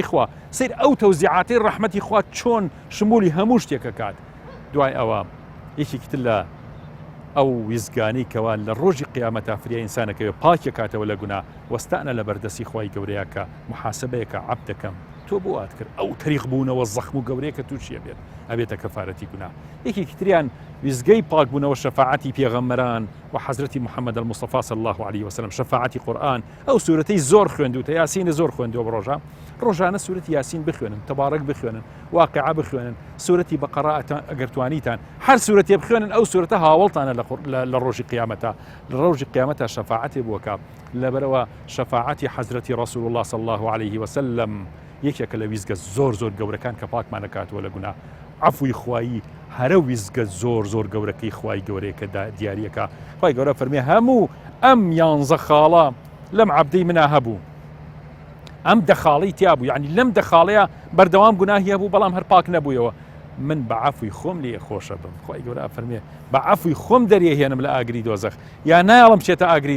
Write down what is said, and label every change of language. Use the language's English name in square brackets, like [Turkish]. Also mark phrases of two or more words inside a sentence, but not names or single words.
[Central Kurdish] خوا سیر ئەو تەوزیعاتی ڕەحمەتی خوا چۆن شمولی هەموو شتێکە کات دوای ئەوە یەکێکتر لە ئەو ویزگانی کەوا لە ڕۆژی قیامەتە فریا ئینسانەکەوێ پاکە کاتەوە لە گونا وەستانە لە بەردەستی خوای گەورەیە کە محاسبەیەکە عەبدەکەم تۆ بۆ وات کرد ئەو تەریق بوونەوە زەخم و گەورەیە کە تووشیە بێت ئەبێتە کەفارەتی گونا یەکێکی تریان ویزگەی پاکبوونەوە شەفاعەتی پێغەمبەران و حەزرەتی محەممەد المصطفى [Arabic] صلی الله عليه وسلم [Central Kurdish] شەفاعەتی قورئان ئەو سورەتەی زۆر خوێندوتە یاسین زۆر خوێندووە بە ڕۆژانە سورەتی یاسین بخوێنن تەبارەک بخوێنن واقعە بخوێنن سورەتی بەقەرە ئەگەر توانیتان هەر سورەتێ بخوێنن ئەو سورەتە هاوڵتانە لە ڕۆژی قیامەتە لە ڕۆژی قیامەتە شەفاعەتی بووەکە لەبەرەوە شەفاعەتی حەزرەتی [Arabic] رسول الله صلی الله عليه وسلم [Central Kurdish] یەکێکە لە ویزگە زۆر گەورەکان کە پاکمان دەکاتەوە لە گونا عەفوی خوایی هەرە ویزگە زۆر گەورەکەی خوای گەورەیە کە دیاریەکە خوای گەورە فەرمێ هەموو ئەم 11 خاڵە لەم عەبدەی منا هەبوو ئەم دەخاڵی تیا بوو یعنی لەم دەخاڵەیە بەردەوام گوناهی هەبوو بەڵام هەر پاک نەبوویەوە من بە عەفوی خۆم لێ خۆشە بم خوای گەورە فەرمێ بە عەفوی خۆم دەریێهێنم لە ئاگری دۆزەخ یا نایڵم بچێتە ئاگری